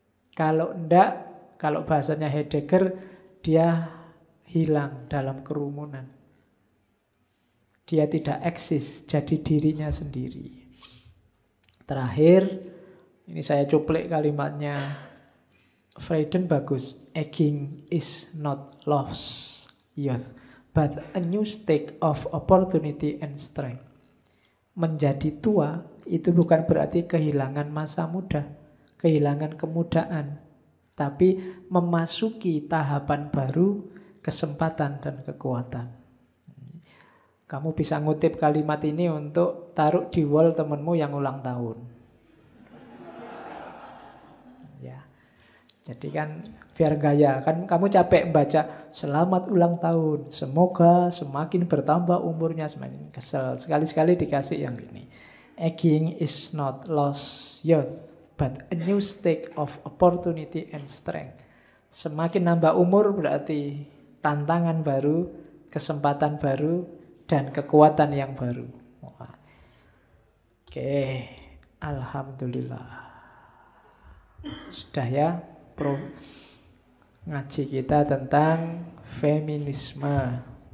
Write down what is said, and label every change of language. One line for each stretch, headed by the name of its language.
Indonesian: Kalau tidak, kalau bahasanya Heidegger, dia hilang dalam kerumunan. Dia tidak eksis, jadi dirinya sendiri. Terakhir, ini saya cuplik kalimatnya Friedan bagus.
English: Aging is not lost youth, but a new state of opportunity and strength.
Indonesian: Menjadi tua itu bukan berarti kehilangan masa muda, kehilangan kemudaan, tapi memasuki tahapan baru, kesempatan dan kekuatan. Kamu bisa ngutip kalimat ini untuk taruh di wall temenmu yang ulang tahun. Ya. Jadi kan biar gaya, kan kamu capek baca selamat ulang tahun, semoga semakin bertambah umurnya, semakin kesel. Sekali-sekali dikasih yang ini.
English: Aging is not lost youth, but a new state of opportunity and strength.
Indonesian: Semakin nambah umur berarti tantangan baru, kesempatan baru, dan kekuatan yang baru. Oke, alhamdulillah. Sudah ya, ngaji kita tentang feminisme.